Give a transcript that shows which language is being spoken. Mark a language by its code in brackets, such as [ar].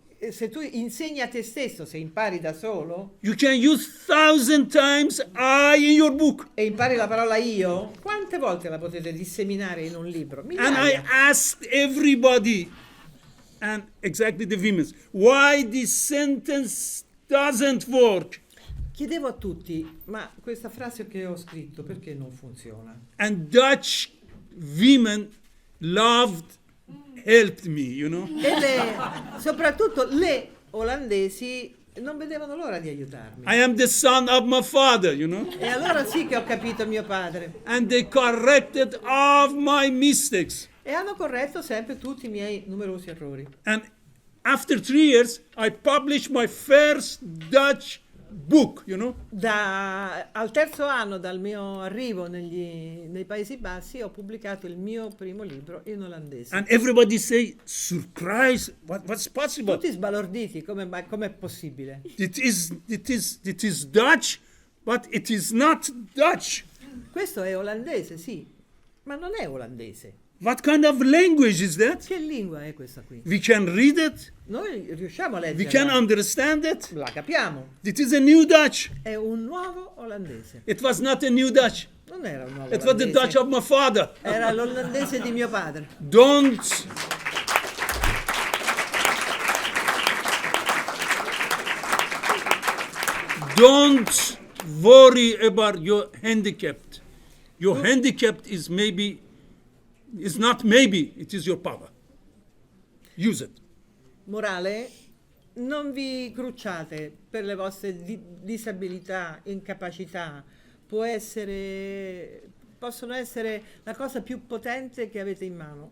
[it] Se tu insegni a te stesso, se impari da solo [en] you can use 1,000 times I in your book. [it] e impari la parola io, quante volte la potete disseminare in un libro? [en] And I [it] Migliaia. [en] asked everybody, and exactly the women, why this sentence doesn't work. [it] Chiedevo a tutti: ma questa frase che ho scritto perché non funziona? [en] And Dutch women helped me, you know. [it] E soprattutto le olandesi non vedevano l'ora di aiutarmi. [en] I am the son of my father, you know. [it] E allora sì che ho capito mio padre. [en] And they corrected all my mistakes. [it] E hanno corretto sempre tutti i miei numerosi errori. [en] And after 3 years, I published my first Dutch book, you know. [it] Al terzo anno dal mio arrivo nei Paesi Bassi ho pubblicato il mio primo libro in olandese. [en] And everybody say, surprise, what's possible? [it] Tutti sbalorditi, com'è possibile? [en] It is Dutch, but it is not Dutch. [it] Questo è olandese, sì, ma non è olandese. [en] What kind of language is that? [it] Che lingua è questa qui? [en] We can read it, [it] Noi riusciamo a [en] we can [it] leggerla, [en] understand it. [it] la capiamo. [en] It is a new Dutch. [it] È un nuovo olandese. [en] It was not a new Dutch. [it] Non era un nuovo [en] It was the [it] olandese. [en] Dutch of my father. [it] Era l'olandese di mio padre. [en] Don't worry about your handicap. Your handicap is not maybe, it is your power. Use it. [it] morale, non vi crucciate per le vostre disabilità, incapacità. Possono essere la cosa più potente che avete in mano.